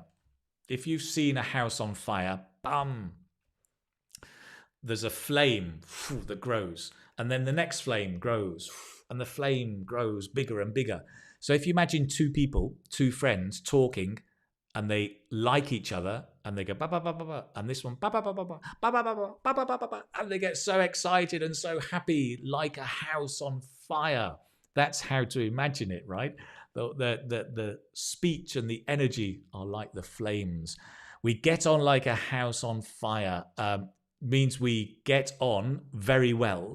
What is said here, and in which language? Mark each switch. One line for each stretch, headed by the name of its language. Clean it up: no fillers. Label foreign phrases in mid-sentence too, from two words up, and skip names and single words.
English: If you've seen a house on fire, bam, there's a flame that grows, and then the next flame grows, and the flame grows bigger and bigger. So if you imagine two people, two friends talking, and they like each other, and they go ba ba ba ba ba, and this one ba ba ba ba ba ba ba ba ba ba ba ba ba, and they get so excited and so happy, like a house on fire. That's how to imagine it, right? The speech and the energy are like the flames. We get on like a house on fire. Means we get on very well.